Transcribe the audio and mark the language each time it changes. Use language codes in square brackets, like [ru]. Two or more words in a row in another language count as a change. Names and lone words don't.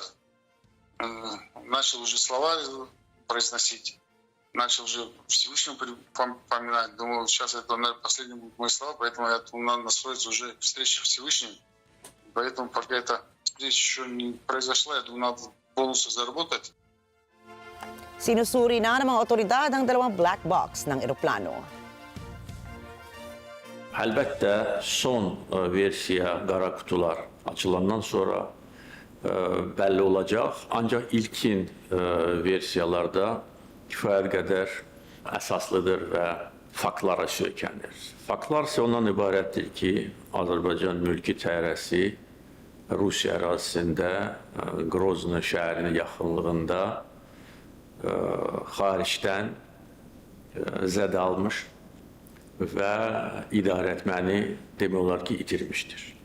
[ru] Начал уже слова произносить. Начал уже Всевышнему поминать. Думал, сейчас это, наверное, последние будут мои слова, поэтому я думал, надо настроиться уже к встрече Всевышним. Поэтому пока эта встреча еще не произошла, я думаю, надо полностью заработать. [tl] Sinusuri na ng mga otoridad ang dalawang [en] black box [tl] ng eroplano. [az] Elbette son versiya qara kutular açılandan sonra belli olacaq. Ancak ilkin versiyalarda kifayət qədər əsaslıdır və faktlara söykənir. Faktlar isə ondan ibarətdir ki, Azərbaycan mülki təyyarəsi Rusiya ərazisində Grozny şəhərinin yaxınlığında xaricdən zədə almış və idarəetməni demək olar ki, itirmişdir.